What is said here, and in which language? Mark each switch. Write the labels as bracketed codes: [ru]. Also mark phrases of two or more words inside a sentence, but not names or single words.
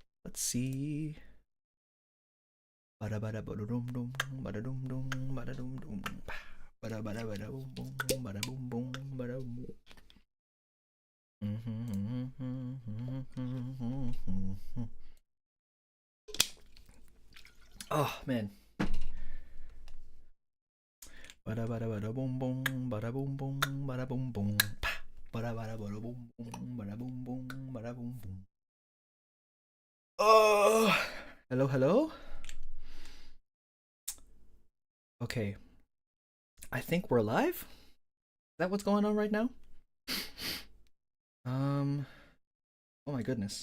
[en] Let's see. Bada bada bada dum dum bada dum dum bada dum dum bada bada bada boom boom bada boom boom bada boom. Oh man. Bada bada bada boom boom bada boom boom bada boom boom bada bada bada boom boom bada boom boom bada boom boom. Oh, hello, hello. Okay, I think we're live. Is that what's going on right now? Oh my goodness.